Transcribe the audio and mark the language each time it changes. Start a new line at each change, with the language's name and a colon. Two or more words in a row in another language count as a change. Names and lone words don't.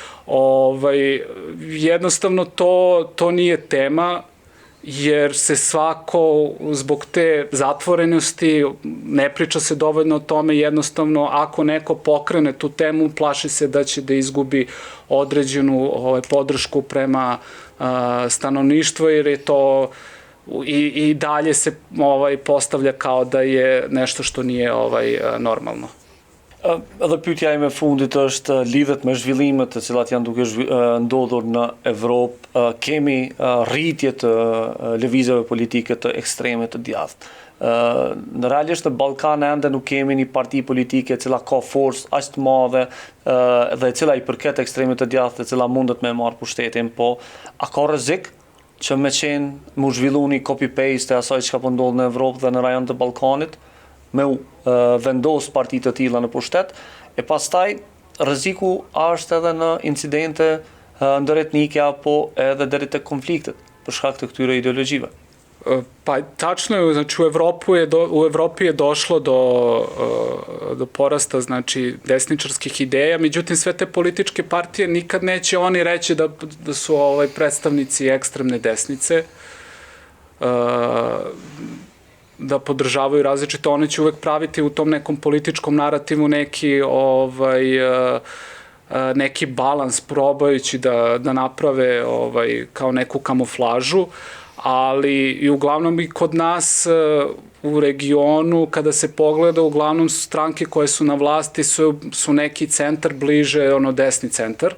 Serbian: Jednostavno to nije tema, jer se svako zbog te zatvorenosti ne priča se dovoljno o tome, jednostavno ako neko pokrene tu temu plaši se da će da izgubi određenu podršku prema stanovništvu jer je to I dalje se postavlja kao da je nešto što nije normalno.
Albanian: Edhe pyetja ime fundit është lidhet me zhvillimet të cilat janë duke ndodhur në Evropë. Kemi rritje të lëvizjeve politike të ekstreme të djathtë. Në realisht në Ballkan ende nuk kemi një parti politike e cila ka forcë aq të madhe dhe e cila I përket ekstremit të djathtë, e cila mundet me marrë pushtetin, po a ka rrezik që me qenë mu zhvillu një copy-paste e asaj çka po ndodh në Evropë dhe në rajon të Ballkanit, me vendos partitë të tilla në pushtet, e pastaj rreziku është edhe në incidente ndëretnike apo edhe deri tek konfliktet për shkak të këtyre ideologjive.
Serbian: Pa tačno je, znači u Evropi je došlo do porasta, znači desničarskih ideja, međutim sve te političke partije nikad neće oni reći da su predstavnici ekstremne desnice, da podržavaju različite, one će uvek praviti u tom nekom političkom narativu neki balans probajući da naprave kao neku kamuflažu, ali I uglavnom I kod nas u regionu kada se pogleda uglavnom stranke koje su na vlasti su neki centar bliže desni centar.